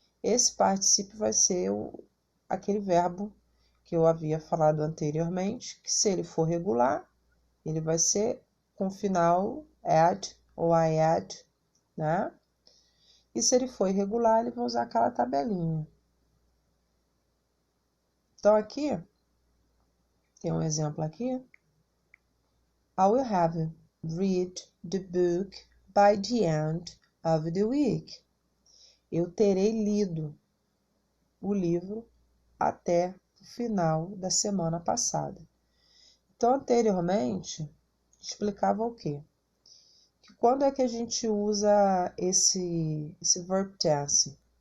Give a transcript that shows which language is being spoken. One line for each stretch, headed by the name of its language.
Portuguese: Esse particípio vai ser aquele verbo que eu havia falado anteriormente, que se ele for regular, ele vai ser com o final ad ou iad, E se ele for irregular, ele vai usar aquela tabelinha. Então, aqui, tem um exemplo aqui.
English: I will have read the book by the end of the week.
Portuguese: Eu terei lido o livro até o final da semana passada. Então, anteriormente, explicava o quê? Que quando é que a gente usa esse verb tense?